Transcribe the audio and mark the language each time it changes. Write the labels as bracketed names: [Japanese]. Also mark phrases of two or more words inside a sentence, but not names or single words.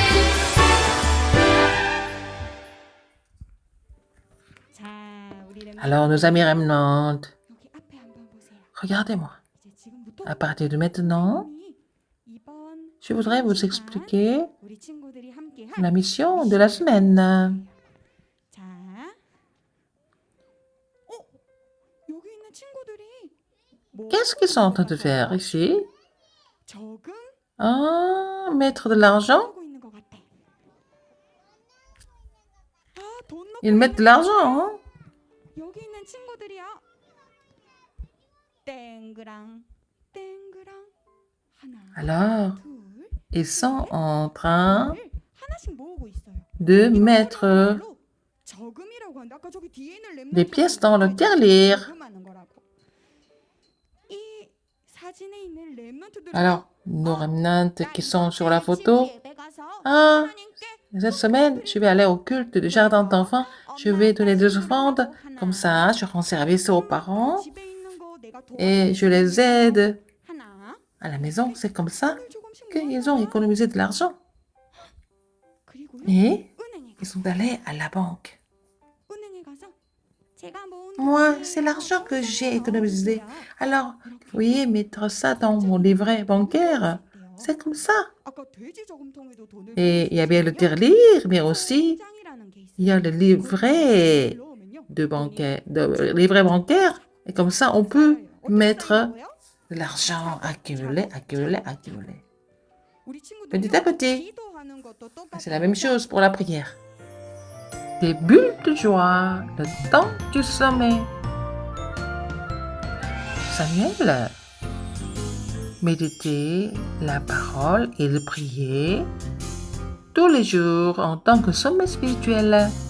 [Korean] 자, 우리 렘넌트 [French] Alors, nos amis remnants, [Korean] 여기 앞에 한번 보세요. [French] regardez-moi. [Korean] 이제 지금부터 [French] À partir de maintenant, [Korean] 이번 [French] je voudrais vous [Korean] 시간 [French] expliquer [Korean] 우리 친구들이 함께 [French] la [Korean] 한 [French] mission de la semaine. [Korean] 자, 여기 있는 친구들이 뭐 [French] Qu'est-ce qu'ils sont en train de faire ici? [Korean] 적응 [French] Ah, mettre de l'argent? [Korean] 하고 있는 것 같아. 돈 넣고 [French] Ils mettent de l'argent, hein? [Korean] 여기 있는 친구들이야. 땡그랑 땡그랑 하나, [French] Alors, [Korean] 둘, [French] ils sont en train [Korean] 셋, 하나씩 모으고 있어요. [French] de [Korean] 이거 [French] mettre [Korean] 말로 저금이라고 하는데 아까 저기 뒤에 있는 [French] des [Korean] 렘넌트가 [French] pièces dans le [Korean] 이거 [French] tirelire. [Korean] 저금하는 거라고. 이 사진에 있는 렘넌트들 [French] Alors, nos remnants qui sont sur la photo. Ah, cette semaine, je vais aller au culte du jardin d'enfants. Je vais donner des offrandes. Comme ça, je rends service aux parents et je les aide à la maison. C'est comme ça qu'ils ont économisé de l'argent. [Korean] 가지고요. [French] Et [Korean] 은행에 [French] ils sont allés à la banque. [Korean] 은행에 가서 제가 모은 [French] Moi, [Korean] 돈을 [French] c'est l'argent que j'ai économisé. [Korean] 넣어보세요. [French] Alors, [Korean] 이렇게 [French] vous voyez, mettre ça dans mon livret bancaire, c'est comme ça. [Korean] 아까 돼지 저금통에도 돈을 [French] Et il y a bien le [Korean] 보내주셨잖아요. [French] tirelire, mais aussi, [Korean] 통장이라는 게 있어요. [French] il y a le livret [Korean] 넣으면요. [French] de livret bancaire. Et comme ça, on peut [Korean] 어떻게 [French] mettre [Korean] 쌓이는 거예요? [French] de l'argent accumulé, accumulé, accumulé. [Korean] 우리 친구들은요, [French] Petit à petit. [Korean] 기도하는 것도 똑같아요. [French] C'est la même chose pour la prière. Des bulles de joie, le temps du sommeil. Samuel méditait la parole et le priait tous les jours en tant que sommet spirituel.